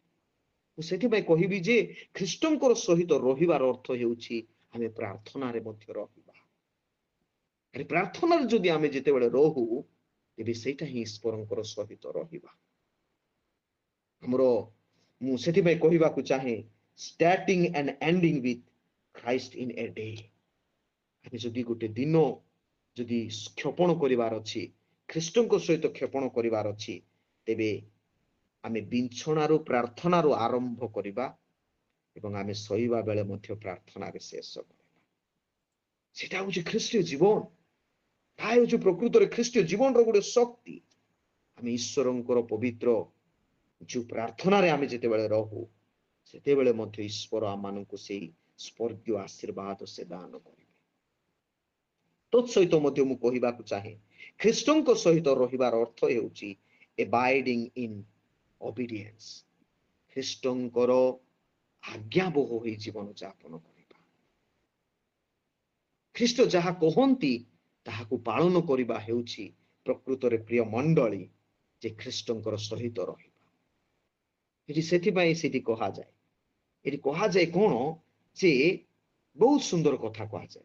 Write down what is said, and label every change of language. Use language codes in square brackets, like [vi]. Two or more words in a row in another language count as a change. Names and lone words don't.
[or] ମୁଁ ସେଥିପାଇଁ କହିବି ଯେ ଖ୍ରୀଷ୍ଟଙ୍କର ସହିତ ରହିବାର ଅର୍ଥ ହେଉଛି ଆମେ ପ୍ରାର୍ଥନାରେ ମଧ୍ୟ ରହିବା। ପ୍ରାର୍ଥନାରେ ଯଦି ଆମେ ଯେତେବେଳେ ରହୁ, ତେବେ ସେଇଟା ହିଁ ଈଶ୍ୱରଙ୍କର ସହିତ ରହିବା। ଆମର ମୁଁ ସେଥିପାଇଁ କହିବାକୁ ଚାହେଁ, [en] starting and ending with Christ in a day। [or] ଆମେ ଯଦି ଗୋଟେ ଦିନ ଯଦି କ୍ଷେପଣ କରିବାର ଅଛି, ଖ୍ରୀଷ୍ଟଙ୍କ ସହିତ କ୍ଷେପଣ କରିବାର ଅଛି, ତେବେ ଆମେ ବିଛଣାରୁ ପ୍ରାର୍ଥନାରୁ ଆରମ୍ଭ କରିବା ଏବଂ ଆମେ ଶୋଇବା ବେଳେ ମଧ୍ୟ ପ୍ରାର୍ଥନାରେ ଶେଷ କରିବା। ସେଟା ହଉଛି ଖ୍ରୀଷ୍ଟୀୟ ଜୀବନ। ତାହା ହେଉଛି ପ୍ରକୃତରେ ଖ୍ରୀଷ୍ଟୀୟ ଜୀବନର ଗୋଟେ ଶକ୍ତି। ଆମେ ଈଶ୍ୱରଙ୍କର ପବିତ୍ର ଯୋଉ ପ୍ରାର୍ଥନାରେ ଆମେ ଯେତେବେଳେ ରହୁ, ସେତେବେଳେ ମଧ୍ୟ ଈଶ୍ୱର ଆମମାନଙ୍କୁ ସେଇ ସ୍ୱର୍ଗୀୟ ଆଶୀର୍ବାଦ ସେ ଦାନ କରିବେ। ତତ୍ସହିତ ମଧ୍ୟ ମୁଁ କହିବାକୁ ଚାହେଁ, ଖ୍ରୀଷ୍ଟଙ୍କ ସହିତ ରହିବାର ଅର୍ଥ ହେଉଛି [en] abiding in obedience। [or] ଖ୍ରୀଷ୍ଟଙ୍କର ଆଜ୍ଞାବହ ହୋଇ ଜୀବନ ଯାପନ କରିବା। ଖ୍ରୀଷ୍ଟ ଯାହା କହନ୍ତି ତାହାକୁ ପାଳନ କରିବା ହେଉଛି ପ୍ରକୃତରେ ପ୍ରିୟ ମଣ୍ଡଳୀ ଯେ ଖ୍ରୀଷ୍ଟଙ୍କର ସହିତ ରହିବା। ଏଠି ସେଥିପାଇଁ ସେଠି କୁହାଯାଏ, ଏଠି କୁହାଯାଏ କଣ ଯେ ବହୁତ ସୁନ୍ଦର କଥା କୁହାଯାଏ।